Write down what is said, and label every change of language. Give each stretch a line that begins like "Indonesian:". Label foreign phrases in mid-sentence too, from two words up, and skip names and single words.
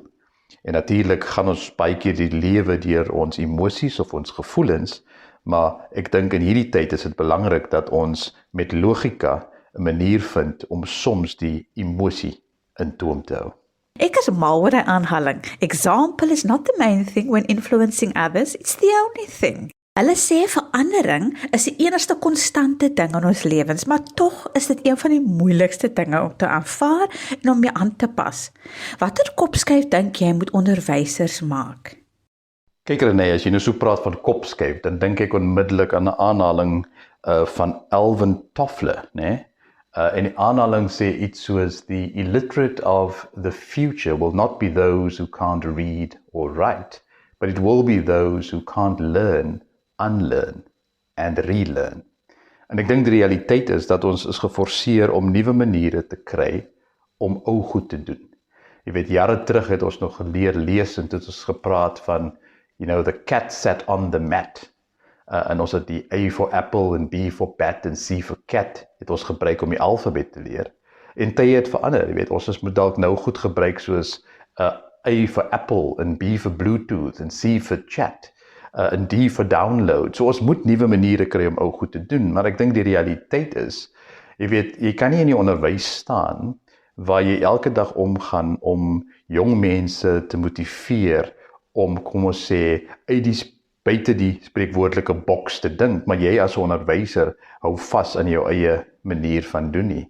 Afrikaans: En natuurlik gaan ons baie keer die lewe deur ons emosies of ons gevoelens, maar ek dink in hierdie tyd is dit belangrik dat ons met logika 'n manier vind om soms die emosie in toom te hou. Ek is mal oor die aanhaling.
English: Example is not the main thing when influencing others, it's the only thing.
Afrikaans: Hulle sê verandering is die enigste konstante ding in ons lewens, maar tog is dit een van die moeilikste dinge om te aanvaar en om mee aan te pas. Watter kopskuif dink jy moet onderwysers maak? Kyk Renée, as jy nou so praat van kopskuif, dan dink ek onmiddellik aan 'n aanhaling van Alvin Toffler, né? En die aanhaling sê iets soos,
English: the illiterate of the future will not be those who can't read or write, but it will be those who can't learn, unlearn and relearn.
Afrikaans: En ek dink die realiteit is dat ons is geforseer om nuwe maniere te kry om ou goed te doen. Jy weet, jare terug het ons nog geleer lees, en het ons gepraat van,
English: the cat sat on the mat.
Afrikaans: En ons het die
English: A for apple
Afrikaans: en
English: B for bat
Afrikaans: en
English: C for cat
Afrikaans: het ons gebruik om die alfabet te leer. En tye het verander, jy weet, ons moet dalk nou goed gebruik soos
English: A for apple
Afrikaans: en
English: B for Bluetooth
Afrikaans: en
English: C for chat.
Afrikaans: in die vir download. So ons moet nuwe maniere kry om ou goed te doen, maar ek dink die realiteit is, jy weet, jy kan nie in die onderwys staan waar jy elke dag omgaan om jong mense te motiveer om, kom ons sê, buite die spreekwoordelike boks te dink, maar jy as 'n onderwyser hou vas aan jou eie manier van doen nie.